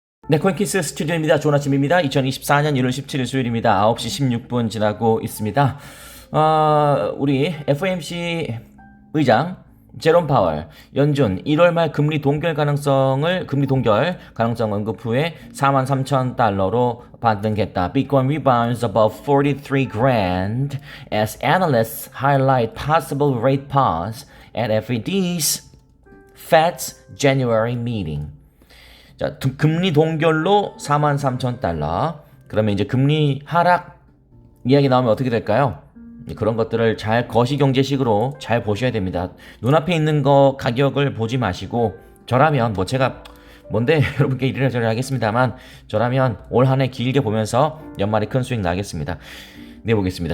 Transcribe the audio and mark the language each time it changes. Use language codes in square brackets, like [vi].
[ko] 네, 코인키스 스튜디오입니다. 좋은 아침입니다. 2024년 1월 17일 수요일입니다. 9시 16분 지나고 있습니다. 우리 FOMC 의장 제롬 파월 연준 1월 말 금리 동결 가능성 언급 후에 43,000달러로 반등했다. [en] Bitcoin rebounds above 43 grand as analysts highlight possible rate pause at FED's Fed's January meeting. [ko] 자, 금리 동결로 43,000달러. 그러면 이제 금리 하락 이야기 나오면 어떻게 될까요? 그런 것들을 잘 거시경제식으로 잘 보셔야 됩니다. 눈앞에 있는 거 가격을 보지 마시고, 저라면 뭐 제가 뭔데 여러분께 이래저래 하겠습니다만, 저라면 올 한 해 길게 보면서 연말에 큰 수익 나겠습니다. 내보겠습니다.